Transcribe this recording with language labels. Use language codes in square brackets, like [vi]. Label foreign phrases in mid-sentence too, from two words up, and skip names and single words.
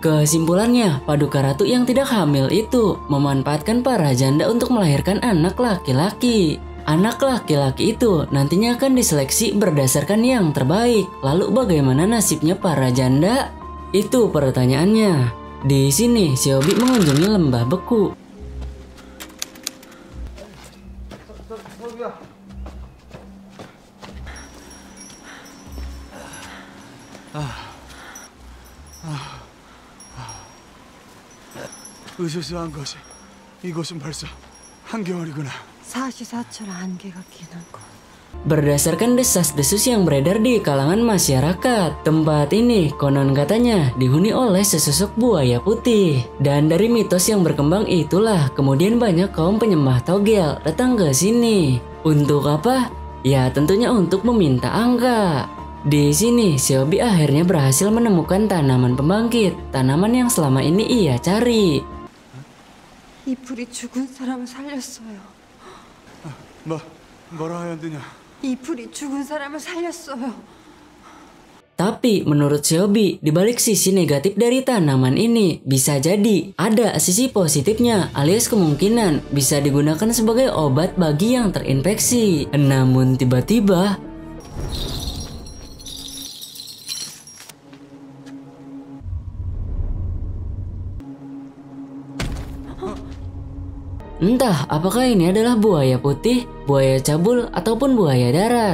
[id] Kesimpulannya, Paduka Ratu yang tidak hamil itu memanfaatkan para janda untuk melahirkan anak laki-laki. Anak laki-laki itu nantinya akan diseleksi berdasarkan yang terbaik. Lalu bagaimana nasibnya para janda? Itu pertanyaannya. Di sini Xiaobi mengunjungi lembah beku. [ko] 으스스한 것이 이곳은 벌써 한겨울이구나. 사시사철 안개가 끼는 곳. [id] Berdasarkan desas-desus yang beredar di kalangan masyarakat, tempat ini konon katanya dihuni oleh sesosok buaya putih. Dan dari mitos yang berkembang itulah kemudian banyak kaum penyembah togel datang ke sini. Untuk apa? Ya tentunya untuk meminta angka. Di sini Xiaobi akhirnya berhasil menemukan tanaman pembangkit, tanaman yang selama ini ia cari. [ko] 이 불이 죽은 사람을 살렸어요. 뭐라 해야 되냐? 이 불이 죽은 사람을 살렸어요. [id] Tapi menurut Xiaobi, di balik sisi negatif dari tanaman ini, bisa jadi ada sisi positifnya alias kemungkinan bisa digunakan sebagai obat bagi yang terinfeksi. Namun tiba-tiba entah apakah ini adalah buaya putih, buaya cabul, ataupun buaya darat.